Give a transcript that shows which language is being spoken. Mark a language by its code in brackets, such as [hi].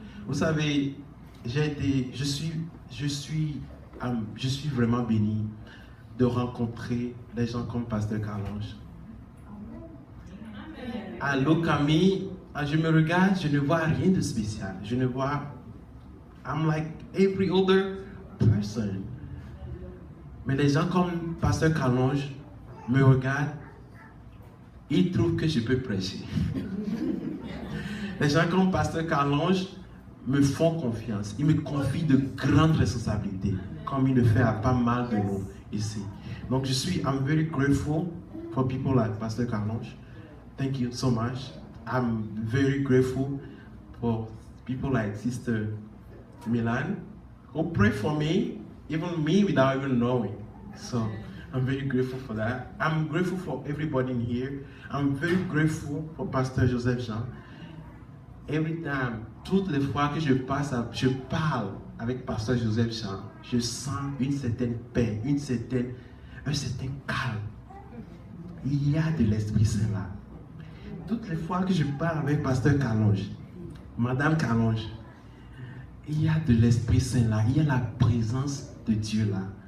[fr] Vous savez, je suis vraiment béni de rencontrer des gens comme Pasteur Carlange. À Locami, je me regarde, je ne vois rien de spécial. [en] I'm like every other person. [fr] Mais les gens comme Pasteur Carlange me regardent, ils trouvent que je peux prêcher. Les gens comme Pasteur Carlange me font confiance. Ils me confient de grandes responsabilités, comme il le fait à pas mal de nous ici. [en] Donc I'm very grateful for people like Pasteur Carlange. Thank you so much. I'm very grateful for people like Sister Milan, who pray for me, even me without even knowing. So I'm very grateful for that. I'm grateful for everybody in here. I'm very grateful for Pastor Joseph Jean. Every time, [fr] toutes les fois que je parle avec Pasteur Joseph Jean, je sens une certaine paix, un certain calme. Il y a de l'Esprit Saint là. Toutes les fois que je parle avec Pasteur Carlange, Madame Carlange, il y a de l'Esprit Saint là, il y a la présence de Dieu là.